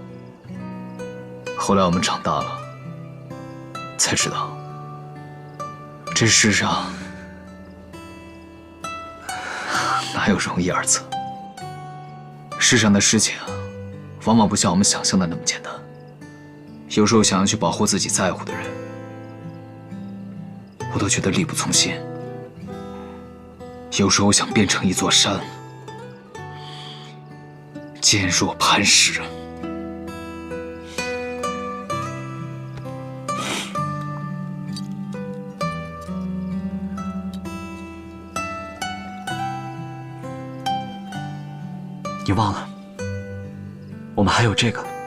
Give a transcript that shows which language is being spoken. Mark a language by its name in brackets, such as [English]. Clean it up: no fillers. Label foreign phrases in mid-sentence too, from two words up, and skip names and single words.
[Chinese] 後來我們長大了，才知道這世上哪有容易二字。世上的事情往往不像我們想象的那麼簡單。有時候想要去保護自己在乎的人，我都覺得力不從心。有時候想變成一座山，堅若磐石。你忘了，我們還有這個。